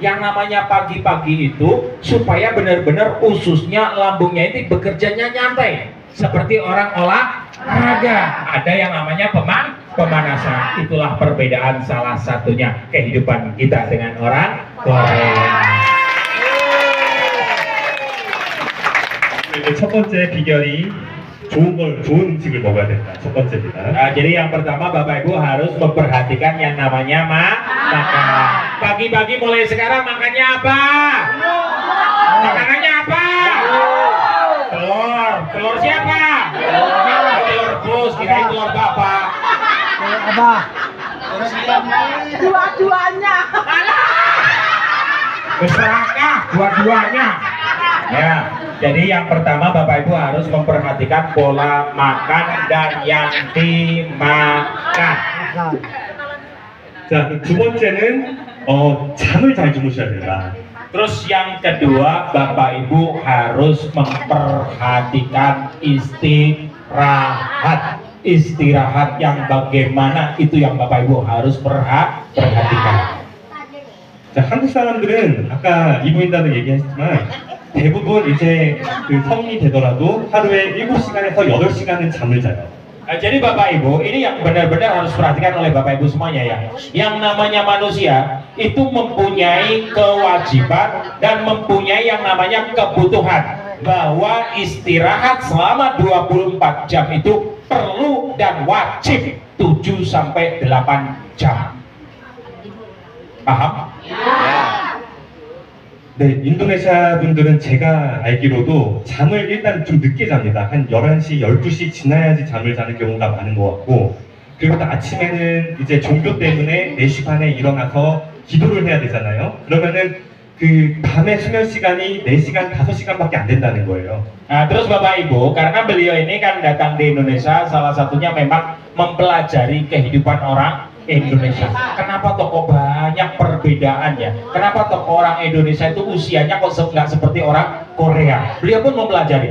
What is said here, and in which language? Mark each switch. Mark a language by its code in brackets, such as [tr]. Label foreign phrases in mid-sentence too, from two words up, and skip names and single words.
[id] Yang namanya pagi-pagi itu supaya benar-benar ususnya, lambungnya itu bekerjanya nyantai seperti orang olahraga. Ada yang namanya pemanasan. Itulah perbedaan salah satunya kehidupan kita dengan orang Korea. [ko] 첫 번째 비결이 좋은 음식을 먹어야 된다. 첫 번째입니다. [id] Nah, jadi yang pertama Bapak Ibu harus memperhatikan yang namanya makan. Pagi-pagi mulai sekarang makannya apa? Makanannya apa? Telur. Telur siapa? Telur bus, kirain telur bapak. Apa? Dua-duanya. Serakah dua-duanya. Ya, jadi yang pertama Bapak Ibu harus memperhatikan pola makan dan yang dimakan. [ko] 자, 두 번째는 잠을 잘 주무셔야 된다. [id] Terus yang kedua, Bapak Ibu harus memperhatikan istirahat. Istirahat yang bagaimana itu yang Bapak Ibu harus perhatikan. [ko] 자, 한국 사람들은 아까 이부인단을 얘기했지만 대부분 이제 그 성인이 되더라도 하루에 7시간에서 8시간은 잠을 자요. [id] Jadi Bapak Ibu, ini yang benar-benar harus perhatikan oleh Bapak Ibu semuanya ya. Yang namanya manusia itu mempunyai kewajiban dan mempunyai yang namanya kebutuhan bahwa istirahat selama 24 jam itu perlu dan wajib 7 sampai 8 jam. Paham? [ko] 네, 인도네시아 분들은 제가 알기로도 잠을 일단 좀 늦게 잡니다. 한 11시, 12시 지나야지 잠을 자는 경우가 많은 것 같고, 그리고 또 아침에는 이제 종교 때문에 4시 반에 일어나서 기도를 해야 되잖아요. 그러면은 그 밤의 수면 시간이 4시간, 5시간밖에 안 된다는 거예요. [id] Nah, terus Bapak Ibu, karena beliau ini kan datang di Indonesia, salah satunya memang mempelajari kehidupan orang Indonesia. Kenapa kok banyak perbedaannya? Kenapa orang Indonesia itu usianya kok nggak seperti orang Korea? Beliau pun mempelajari.